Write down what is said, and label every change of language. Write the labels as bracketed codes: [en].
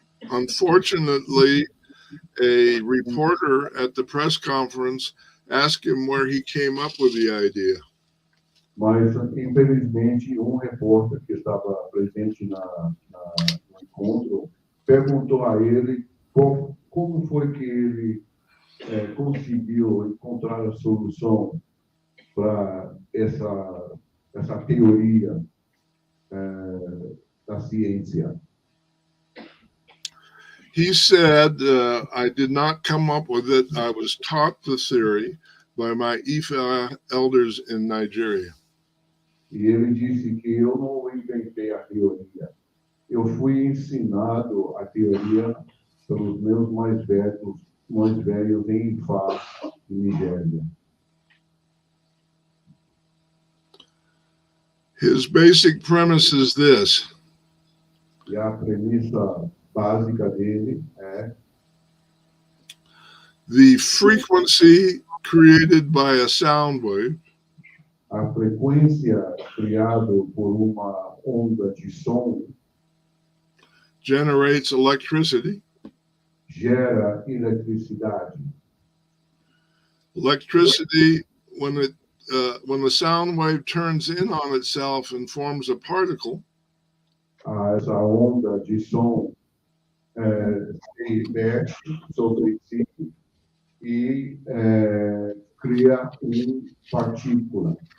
[en] Unfortunately, a reporter at the press conference asked him where he came up with the idea. [pt] Mas, infelizmente, repórter que estava presente no encontro perguntou a ele como foi que ele conseguiu encontrar a solução para essa teoria da ciência. [en] He said, I did not come up with it. I was taught the theory by my Ifá elders in Nigeria. [pt] E ele disse que eu não inventei a teoria. Eu fui ensinado a teoria pelos meus mais velhos em Ifá, Nigéria. [en] His basic premise is this. [pt] E a premissa básica dele é: [en] the frequency created by a sound wave [pt] a frequência criada por uma onda de som [en] generates electricity. [pt] Gera eletricidade. [en] Electricity, when the sound wave turns in on itself and forms a particle, [pt] Essa onda de som se mexe sobre si e cria partícula.